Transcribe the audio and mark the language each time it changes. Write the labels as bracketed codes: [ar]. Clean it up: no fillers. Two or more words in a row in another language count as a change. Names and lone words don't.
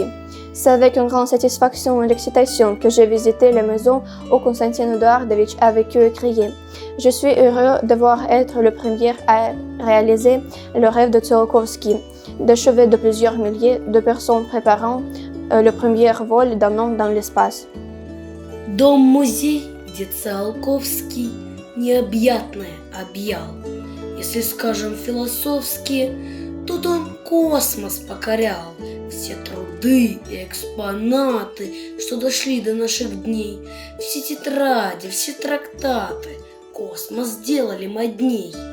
[fr] C'est avec une grande satisfaction et excitation que j'ai visité la maison où Konstantin Eduardovich a vécu et créé. Je suis heureux de voir être le premier à réaliser le rêve de Tsiolkovsky, d'achever de plusieurs milliers de personnes préparant le premier vol d'un homme dans l'espace. [ru] Дом-музей, где Циолковский необъятное объял. Если скажем философски, тут он космос покорял. Все труды и экспонаты, что дошли до наших дней, все тетради, все трактаты, космос сделали модней.